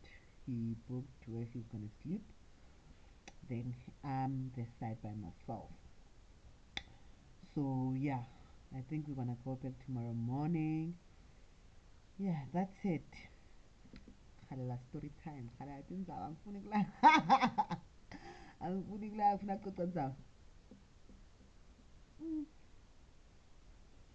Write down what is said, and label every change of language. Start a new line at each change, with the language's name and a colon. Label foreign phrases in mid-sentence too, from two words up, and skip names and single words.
English: He booked where he's gonna sleep. Then I'm this side by myself. So yeah, I think we're gonna go back tomorrow morning. Yeah, that's it. Halala story time.
Swati: Halala tinzawo angifuni kulala. Angifuni kulala, ngifuna kucoca nzawo.